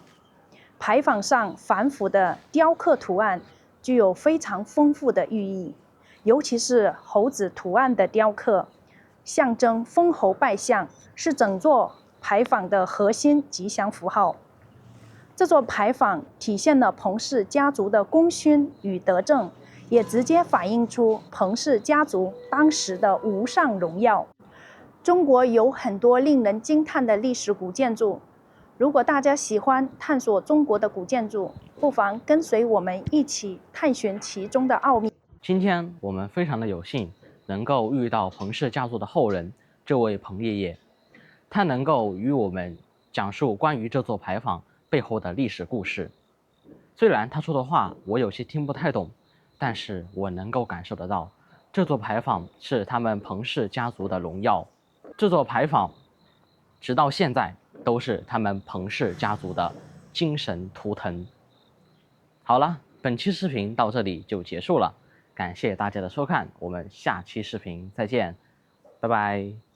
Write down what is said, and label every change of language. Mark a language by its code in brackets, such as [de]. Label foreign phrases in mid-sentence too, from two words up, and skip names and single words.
[zh] 牌坊上繁複的雕刻圖案具有非常豐富的寓意，尤其是猴子圖案的雕刻，象徵封侯拜相，是整座牌坊的核心吉祥符號。這座牌坊體現了彭氏家族的功勳與德政，也直接反映出彭氏家族當時的無上榮耀。中國有很多令人驚嘆的歷史古建築，如果大家喜歡探索中國的古建築，不妨跟隨我們一起探尋其中的奧秘。今天我們非常的有幸能夠遇到彭氏家族的後人，這位彭爺爺，他能夠與我們講述關於這座牌坊背後的歷史故事。雖然他說的話我有些聽不太懂，但是我能夠感受得到，這座牌坊是他們彭氏家族的榮耀。這座牌坊直到現在都是他們彭氏家族的精神图騰。好了，本期視頻到這裡就結束了，感謝大家的收看，我們下期視頻再見，拜拜。